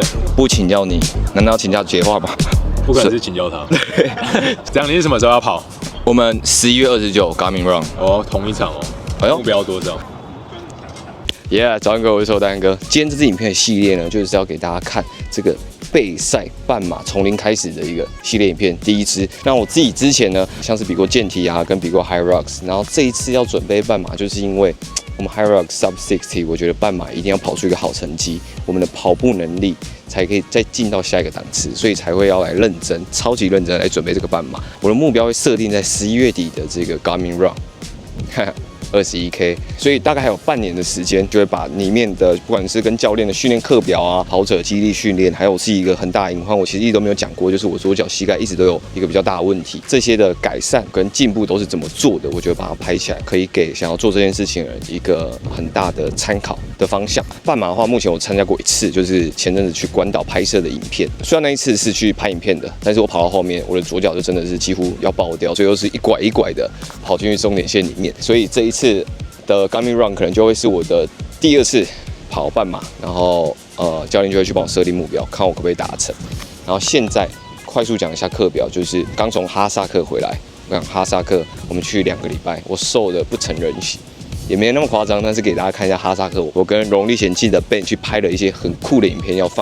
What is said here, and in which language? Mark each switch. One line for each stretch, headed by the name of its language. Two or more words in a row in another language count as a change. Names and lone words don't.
Chinese: 不請教你，難道要請教傑化嗎？不可能是請教他。這樣你是什麼時候要跑？我們11月29 Garmin Run。哦，同一場哦。哎呦，目標多少早安各位，我是瘦丹哥。今天這支影片的系列呢，就是要給大家看這個備賽半馬從零開始的一個系列影片，第一支。那我自己之前呢，像是比過健體啊，跟比過 HYROX， 然後這一次要準備半馬，就是因為我們 HYROX Sub 60，我覺得半馬一定要跑出一個好成績，我們的跑步能力才可以再進到下一個檔次，所以才會要來認真，超級認真來準備這個半馬。我的目標會設定在11月底的這個 Garmin Run。21K， 所以大概還有半年的時間，就會把裡面的不管是跟教練的訓練課表啊、跑者肌力訓練，還有是一個很大的隱患，我其實一直都沒有講過，就是我左腳膝蓋一直都有一個比較大的問題，這些的改善跟進步都是怎麼做的，我就會把它拍起來，可以給想要做這件事情的人一個很大的參考的方向。半馬的話，目前我參加過一次，就是前陣子去關島拍攝的影片，雖然那一次是去拍影片的，但是我跑到後面，我的左腳就真的是幾乎要爆掉，最後是一拐一拐的跑進去終點線裡面，所以這一次的 Garmin Run 可能就會是我的第二次跑半馬，然後教練就會去幫我設定目標，看我可不可以達成。然後現在快速講一下課表，就是剛從哈薩克回來，我講哈薩克我們去2個禮拜，我瘦的不成人形，也沒那麼誇張，但是給大家看一下哈薩克，我跟榮歷險記的 Ben 去拍了一些很酷的影片，要